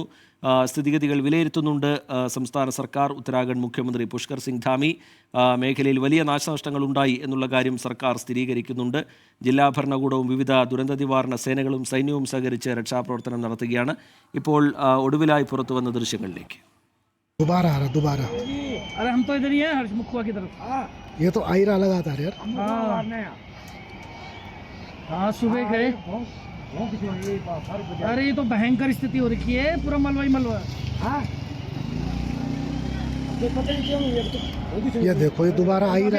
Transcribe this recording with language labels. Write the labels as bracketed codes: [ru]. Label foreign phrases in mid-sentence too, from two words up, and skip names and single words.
[ml] സ്ഥിതിഗതികൾ വിലയിരുത്തുന്നുണ്ട് സംസ്ഥാന സർക്കാർ. ഉത്തരാഖണ്ഡ് മുഖ്യമന്ത്രി പുഷ്കർ സിംഗ് ധാമി മേഖലയിൽ വലിയ നാശനഷ്ടങ്ങൾ ഉണ്ടായി എന്നുള്ള കാര്യം സർക്കാർ സ്ഥിരീകരിക്കുന്നുണ്ട്. ജില്ലാ ഭരണകൂടവും വിവിധ ദുരന്ത നിവാരണ സേനകളും സൈന്യവും സഹകരിച്ച് രക്ഷാപ്രവർത്തനം നടത്തുകയാണ്. ഇപ്പോൾ ഒടുവിലായി പുറത്തു വന്ന ദൃശ്യങ്ങളിലേക്ക്. [hi] अरे हम तो इधर ही हैं हर्ष मुखवा की तरफ। ये तो आई रहा लगातार यार। हाँ सुबह गए। अरे ये तो भयंकर स्थिति हो रखी है, पूरा मलबा ही मलबा। ये देखो ये दोबारा आ ही